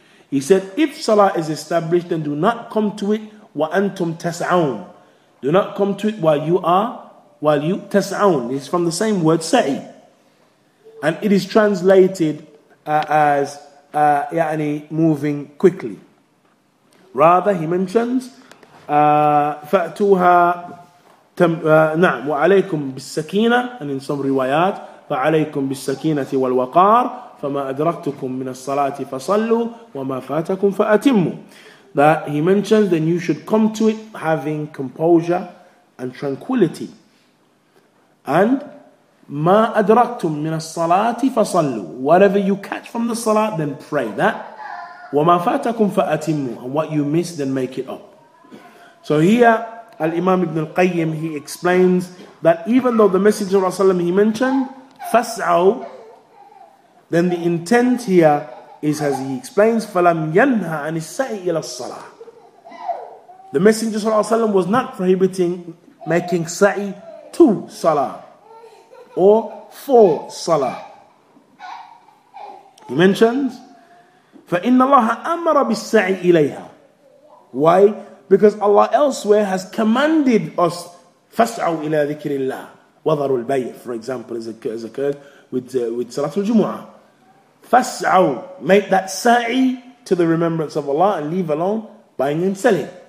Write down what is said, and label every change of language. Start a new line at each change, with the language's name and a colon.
English: He said, if salah is established, then do not come to it
Arabic: وَأَنْتُمْ تَسْعَوْنَ.
English: Do not come to it while you tas'awn. It's from the same word sa'i. And it is translated as moving quickly. Rather, he mentions
Arabic: فَأْتُوهَا نعم وعليكم بالسكينة,
English: and in some riwayat
Arabic: فعليكم بالسكينة والوقار فما أدركتكم من الصلاة فصلوا وما فاتكم فأتموا.
English: That he mentions, then you should come to it having composure and tranquility. And
Arabic: ما أدركتم من الصلاة فصلوا,
English: whatever you catch from the salah, then pray that.
Arabic: وما فاتكم فأتموا,
English: and what you miss, then make it up. So here Al-Imam Ibn al-Qayyim, he explains that even though the Messenger of Allah, he mentioned فَاسْعَوْا, then the intent here is, as he explains,
Arabic: فَلَمْ يَنْهَ عَنِ السَّعِي إِلَى الصَّلَاةِ.
English: The Messenger of Allah was not prohibiting making sa'i to salah or for salah. He mentions
Arabic: فإن الله أمر بالسعي إليها.
English: Why? Because Allah elsewhere has commanded us
Arabic: فاسعوا إلى ذكر الله وذروا البيع,
English: for example, as occurred with Salatul Jumu'ah. فاسعوا, make that sa'i to the remembrance of Allah and leave alone buying and selling.